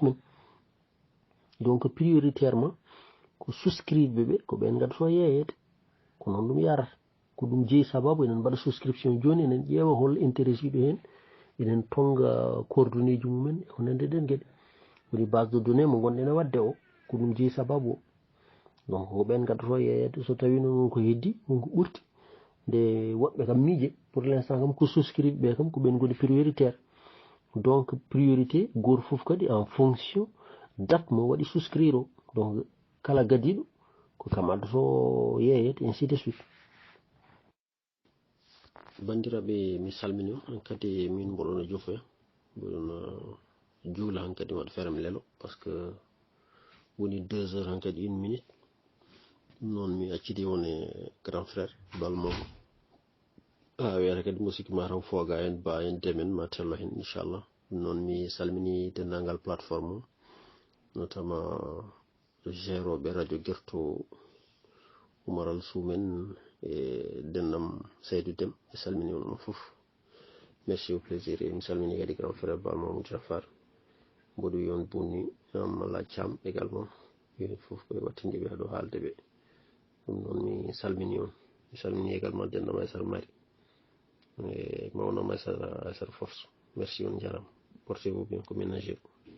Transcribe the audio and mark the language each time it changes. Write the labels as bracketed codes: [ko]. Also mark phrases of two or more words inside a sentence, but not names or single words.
[ff] men donc prioritairement ko souscribe ɓe ko ɓen gaddoto yeeyede ko noon ɗum yarata ko ɗum jeeyi sababu enen mbaɗa souscription joni enen ƴeewa hol intérêt ɓe hen enen tonga coordonné ji mumen e honande ɗen gueɗe woni [fr] base de données [ff] mo gonɗen wadde o ko ɗum jeeyi sababu o donc ko ɓen gaddoto yeeyede so tawi noon ko heddi wonko ɓurti nde woɓɓe kam miije [fr] pour l'instant [ff] kam ko souscribe ɓe kam ko ɓen goni [fr] prioritaire donc priorité [ff] goto foof kadi [fr] en fonction [ff] date mo waɗi souscrire o donc kala gadiɗo ko kam addoto yeeyede [fr] ainsi de suite [ff] bandiraɓe mi salmini on hankkadi min mboɗono jofoya mboɗono juula hankkadi waɗa ferme lelo [fr] par ce que [ff] woni 2 heures hankkadi 1 minute ɗum noon mi accidi on e [fr] grand frère [ff] balmomo wiyata kadi musidɗo ma taw fooga en ba en demen ma tello hen inchallah ɗum noon mi salmini dendagal plateforme o notamment géroɓe radio guerto umaral sumen e dennam Seydou Dem e salmini on fof [fr] merci au plaisir [ff] e mi salmini kadi [fr] grand frère [ff] balmomo Jafar mboɗo wi on bonni malla Thiam également yoni fof koye wattindeɓe haɗo haalde ɓe ɗum noon mi salmini on mi salmini également dennam Aissata Mari e mawnam Aissata Force merci on jarama [fr] portez vous bien [ff] ko ménageur